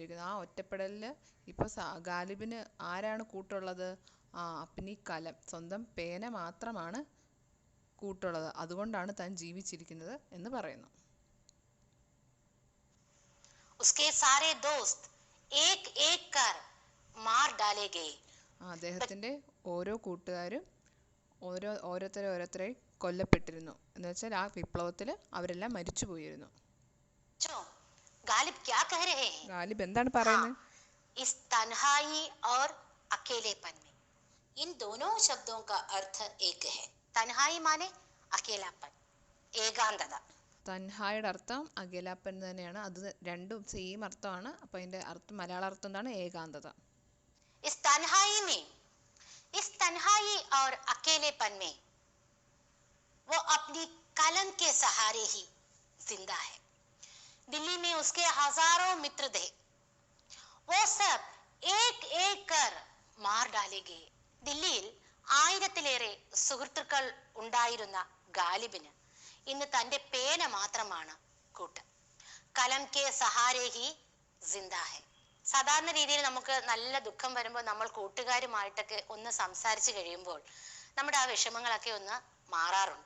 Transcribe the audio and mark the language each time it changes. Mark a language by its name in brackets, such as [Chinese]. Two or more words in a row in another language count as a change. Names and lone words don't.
[Malayalam] ആ ഒറ്റപ്പെടലിൽ ഇപ്പോൾ ഗാലിബിന് ആരാണ് കൂട്ടുള്ളത്? [Hindi] अपनी कलम, [Malayalam] സ്വന്തം പേന മാത്രമാണ് കൂട്ടുള്ളത്, അതുകൊണ്ടാണ് താൻ ജീവിച്ചിരിക്കുന്നത് എന്ന് പറയുന്നു. [Hindi] उसके सारे दोस्त एक एक कर मार डाले गए. [Malayalam] അദ്ദേഹത്തിന്റെ ഓരോ കൂട്ടുകാരും ഓരോരുത്തരെ കൊല്ലപ്പെട്ടിരുന്നു. എന്ന് വെച്ചാൽ ആ വിപ്ലവത്തിൽ അവരെല്ലാം മരിച്ചു പോയിരുന്നു. [Hindi] गालिब क्या कह रहे हैं? [Malayalam] ഗാലിബ് എന്താണ് പറയുന്നത്? [Hindi] इस तन्हाई और अकेलेपन में इन दोनों शब्दों का अर्थ एक है. तन्हाई माने अकेलापन, [Malayalam] ഏകാന്തത. തൻഹായുടെ അർത്ഥം അഖിലപ്പൻ തന്നെയാണ്, അത് രണ്ടും സെയിം അർത്ഥമാണ്. അപ്പൊ അതിന്റെ അർത്ഥം, മലയാള അർത്ഥം എന്താണ്? ഏകാന്തത. [Hindi] इस तन्हाई में, इस तन्हाई और अकेलेपन में वो अपनी कलम के सहारे ही जिंदा है. दिल्ली में उसके हजारों मित्र थे, वो सब एक एक कर मार डाले गए. [Malayalam] ദില്ലിയിൽ ആയിരത്തിലേറെ സുഹൃത്തുക്കൾ ഉണ്ടായിരുന്ന ഗാലിബിന് ഇന്ന് തന്റെ പേന മാത്രമാണ് കൂട്ട്. [Hindi] कलम के सहारे ही ज़िंदा है. [Malayalam] സാധാരണ രീതിയിൽ നമുക്ക് നല്ല ദുഃഖം വരുമ്പോൾ നമ്മൾ കൂട്ടുകാരുമായിട്ടൊക്കെ ഒന്ന് സംസാരിച്ച് കഴിയുമ്പോൾ നമ്മുടെ ആ വിഷമങ്ങളൊക്കെ ഒന്ന് മാറാറുണ്ട്.